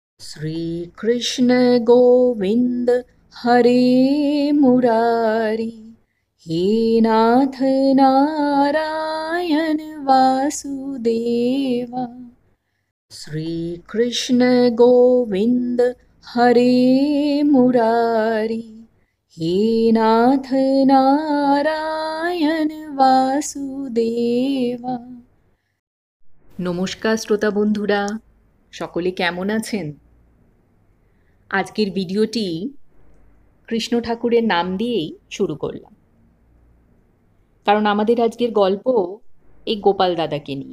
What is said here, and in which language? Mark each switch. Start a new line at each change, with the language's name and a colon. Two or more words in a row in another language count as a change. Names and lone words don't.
Sanskrit: श्री कृष्ण गोविंद हरे मुरारी, हे नाथ नारायण वासुदेवा। श्री कृष्ण गोविंद हरे मुरारी, हे नाथ नारायण वासुदेवा।
Bangla: নমস্কার শ্রোতা বন্ধুরা, সকলে কেমন আছেন? আজকের ভিডিওটি কৃষ্ণ ঠাকুরের নাম দিয়েই শুরু করলাম, কারণ আমাদের আজকের গল্প এই গোপাল দাদাকে নিয়ে।